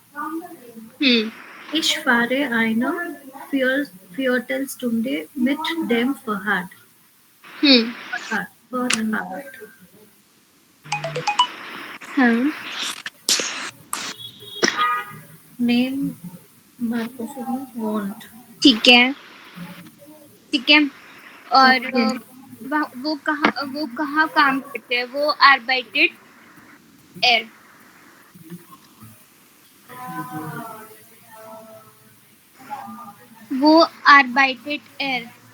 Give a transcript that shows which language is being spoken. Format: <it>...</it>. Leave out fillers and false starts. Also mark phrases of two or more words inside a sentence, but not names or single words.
<de>Ich fahre eine Viertelstunde mit dem Fahrrad.</de> <hi>हाँ,</hi> <de>Name Marco Sommer wohnt.</de> <hi>ठीक है, ठीक है. और</hi> <en>Okay.</en> <hi>वो कहाँ काम करते हैं?</hi> <de>वो arbeitet er. वो arbeitet er.</de>